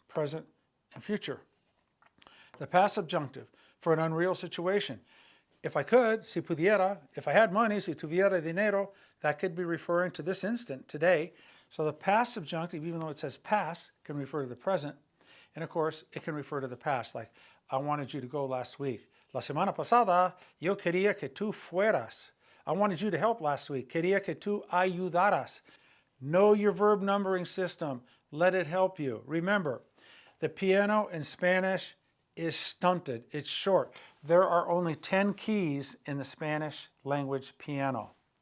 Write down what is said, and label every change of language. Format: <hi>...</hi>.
<en>Present and future. The past subjunctive, for an unreal situation. If I could,</en> <es>si pudiera,</es> <en>if I had money,</en> <es>si tuviera dinero,</es> <en>that could be referring to this instant, today. So the past subjunctive, even though it says past, can refer to the present. And of course, it can refer to the past, like I wanted you to go last week.</en> <es>La semana pasada, yo quería que tú fueras.</es> <en>I wanted you to help last week.</en> <es>Quería que tú ayudaras.</es> <en>Know your verb numbering system. Let it help you. Remember, the piano in Spanish is stunted. It's short. There are only 10 keys in the Spanish language piano.</en>